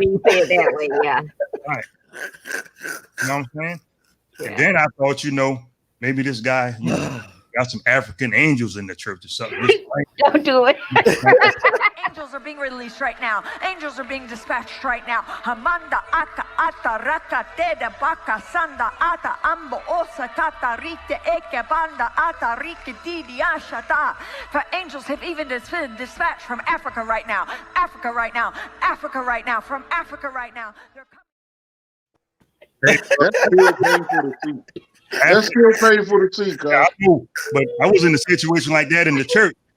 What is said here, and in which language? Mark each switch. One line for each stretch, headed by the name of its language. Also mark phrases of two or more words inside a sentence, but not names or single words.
English: When you say it that way, yeah. Right. You know what I'm saying? Yeah. And then I thought, maybe this guy got some African angels in the church or something. Don't do it. angels are being released right now. Angels are being dispatched right now. Hamanda aka ata raka teda baka sanda ata ambo osa kata rite eke banda ata rike didi ashata. For angels have even been dispatched from Africa right now. Africa right now. Africa right now. From Africa right now. They're coming. That's still painful to see. That's still painful to see, Yeah, I cuz. know, but I was in a situation like that in the church.